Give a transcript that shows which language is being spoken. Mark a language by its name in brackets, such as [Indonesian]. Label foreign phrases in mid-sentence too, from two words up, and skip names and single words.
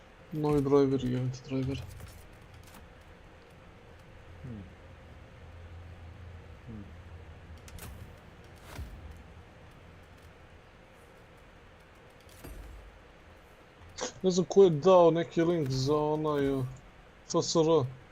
[Serbian] Novi driver i [English] event driver. [Serbian] Ne znam ko je dao neki link za onaj FSR.